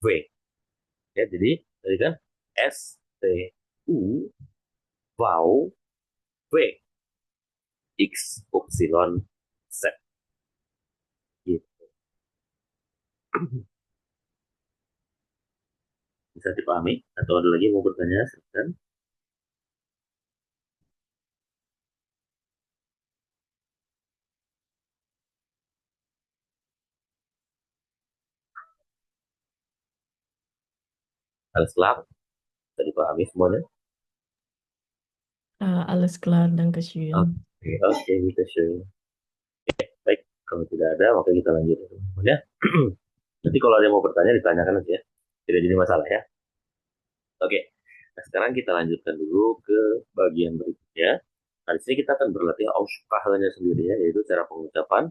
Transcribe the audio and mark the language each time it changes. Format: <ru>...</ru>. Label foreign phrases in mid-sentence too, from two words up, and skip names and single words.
<id>Ya, jadi tadi kan S T U vau V X Upsilon Z gitu. Bisa dipahami atau ada lagi mau bertanya? Silakan.</id> <de>Alles klar?</de> <id>Bisa dipahami semuanya?</id> <de>Alles klar, Dankeschön.</de> <id>Oke, oke, kita share. Baik, kalau tidak ada, maka kita lanjut. Ya. Nanti kalau ada yang mau bertanya, ditanyakan aja ya. Tidak jadi masalah ya. Oke, nah sekarang kita lanjutkan dulu ke bagian berikutnya. Nah, di sini kita akan berlatih aussprache-nya sendiri ya, yaitu cara pengucapan.</id>